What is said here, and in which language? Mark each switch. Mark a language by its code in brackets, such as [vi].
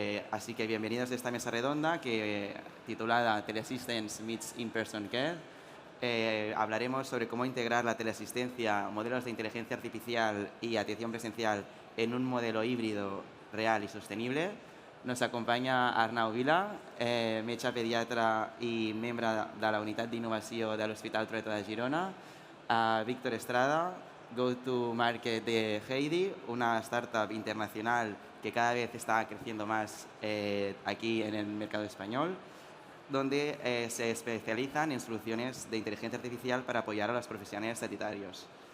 [es] Así que bienvenidos a esta mesa redonda titulada Teleassistance Meets In-Person Care. Hablaremos sobre cómo integrar la teleasistencia, modelos de inteligencia artificial y atención presencial en un modelo híbrido, real y sostenible. [ca] Nos acompanya Arnau Vila, metge pediatra i membre de la Unitat d'Innovació de l'Hospital Trueta de Girona. [es] Víctor Estrada, Go-to-Market de Heidi, una startup internacional que cada vez está creciendo más aquí en el mercado español, donde se especializan en soluciones de inteligencia artificial para apoyar a los profesionales sanitarios.